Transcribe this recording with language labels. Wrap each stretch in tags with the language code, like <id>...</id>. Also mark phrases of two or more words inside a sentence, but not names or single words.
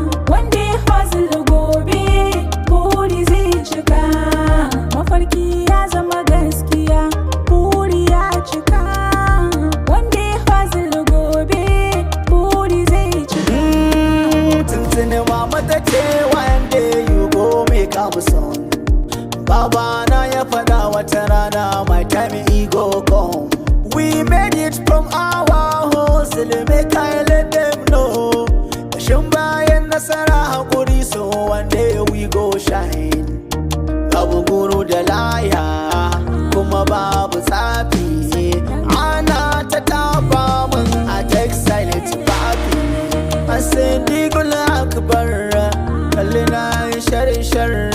<ha>Wanda ya hustle gobe, buri zai cika. Mafarki ya zama gaskiya, buri ya cika. Wanda ya hustle gobe, buri zai cika. Mm, tuntuni mama ta ce,</ha> <pcm>"One day you go make am son."</pcm> <ha>Baba na ya faɗa wata rana,</ha> <pcm>"My time e go come." We made it from our hustle, make I let them know.</pcm> <ha>Kashin bayan nasara haƙuri,</ha> <pcm>so one day we go shine.</pcm> <ha>Babu guru da laya, kuma babu tsafi. Ana ta tafa mun a textile tufafi. A Siddiqul Akbar, kalli na yi shar-shar.</ha>